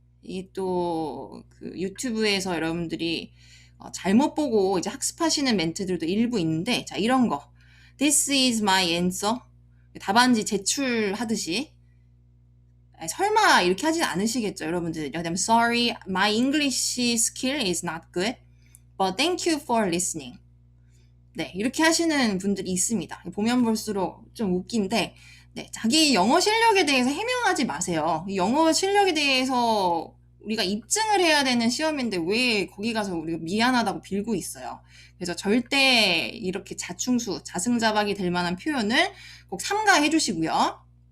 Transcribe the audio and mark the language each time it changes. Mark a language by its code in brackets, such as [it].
[ko] 이 또 그 유튜브에서 여러분들이 잘못 보고 이제 학습하시는 멘트들도 일부 있는데 자, 이런 거 [en] This is my answer. [ko] 답안지 제출하듯이 설마 이렇게 하진 않으시겠죠, 여러분들. [en] I'm sorry, my English skill is not good, but thank you for listening. [ko] 네, 이렇게 하시는 분들이 있습니다. 보면 볼수록 좀 웃긴데, 네, 자기 영어 실력에 대해서 해명하지 마세요. 영어 실력에 대해서 우리가 입증을 해야 되는 시험인데 왜 거기 가서 우리가 미안하다고 빌고 있어요. 그래서 절대 이렇게 자승자박이 될 만한 표현을 꼭 삼가해 주시고요.